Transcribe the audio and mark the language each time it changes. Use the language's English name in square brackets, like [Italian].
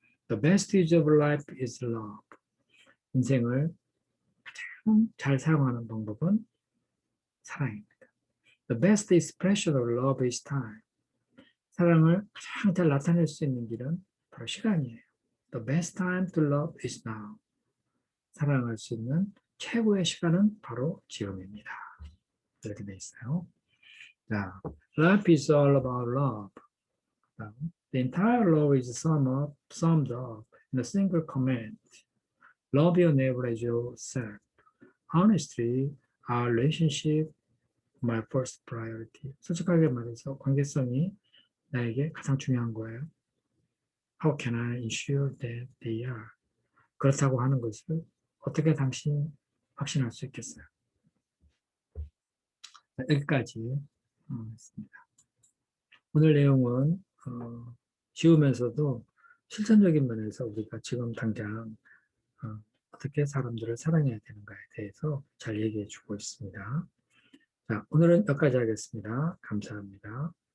[English] The best use of life is love. [Korean] 인생을 가장 잘 사용하는 방법은 사랑입니다. [English] The best expression of love is time. [Korean] 사랑을 가장 잘 나타낼 수 있는 길은 바로 시간이에요. [English] The best time to love is now. [Korean] 사랑할 수 있는 최고의 시간은 바로 지금입니다. 이렇게 돼 있어요. 자, [English] life is all about love. The entire love is summed up in a single command. Love your neighbor as yourself. Honestly, our relationship, my first priority. [Korean] 솔직하게 말해서 관계성이 나에게 가장 중요한 거예요. [English] How can I ensure that they are? [Korean] 그렇다고 하는 것을 어떻게 당신이 확신할 수 있겠어요? 여기까지 했습니다. 오늘 내용은 쉬우면서도 실천적인 면에서 우리가 지금 당장 어떻게 사람들을 사랑해야 되는가에 대해서 잘 얘기해 주고 있습니다. 자, 오늘은 여기까지 하겠습니다. 감사합니다.